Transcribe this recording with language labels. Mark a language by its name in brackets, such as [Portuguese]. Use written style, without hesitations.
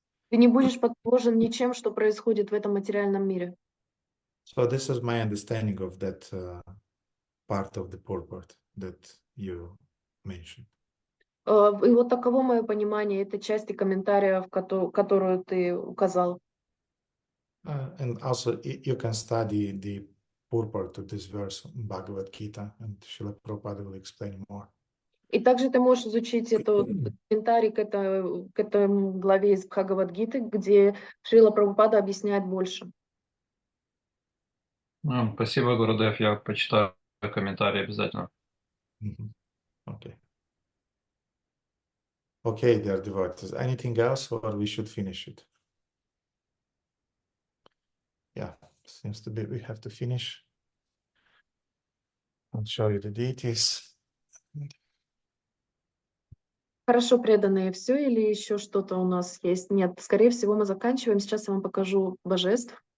[Russian] Ты не будешь потревожен ничем, что происходит в этом материальном мире. [English] So this is my understanding of that part of the purport that you mentioned. [Russian] И вот таково мое понимание этой части комментариев, которую ты указал. [English] And also you can study the purport to this verse in Bhagavad Gita, and Srila Prabhupada will explain more. [Russian] И также ты можешь изучить этот комментарий к этой главе из Бхагавад-гиты, где Шрила Прабхупада объясняет больше. Спасибо, Гурудев. Я почитаю комментарии обязательно. [English] Okay. Okay, dear devotees. Anything else, or we should finish it? Yeah, seems to be we have to finish. I'll show you the deities. [Russian] Хорошо, преданные, все или еще что-то у нас есть? Нет, скорее всего, мы заканчиваем. Сейчас я вам покажу божеств.